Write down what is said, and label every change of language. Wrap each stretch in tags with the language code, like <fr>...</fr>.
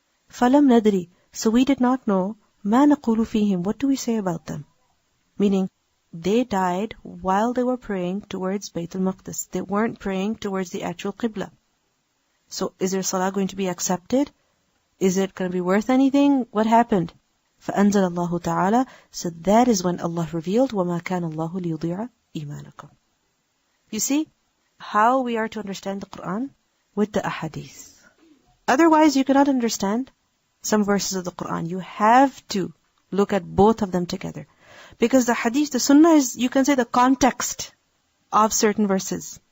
<ar>فَلَمْ نَدْرِ,</ar> <en>so we did not know,</en> <ar>مَا نَقُولُ فِيهِمْ,</ar> <en>what do we say about them? Meaning, they died while they were praying towards Bayt al-Maqdis. They weren't praying towards the actual Qibla. So is their salah going to be accepted? Is it going to be worth anything? What happened?</en> <ar>فَأَنزَلَ اللَّهُ تَعَالَى,</ar> <en>so that is when Allah revealed,</en> <ar>وَمَا كَانَ اللَّهُ لِيُضِيعَ إِيمَانَكُمْ.</ar> <en>You see how we are to understand the Quran? With the ahadith. Otherwise, you cannot understand some verses of the Quran. You have to look at both of them together. Because the hadith, the sunnah is, you can say, the context of certain verses.</en>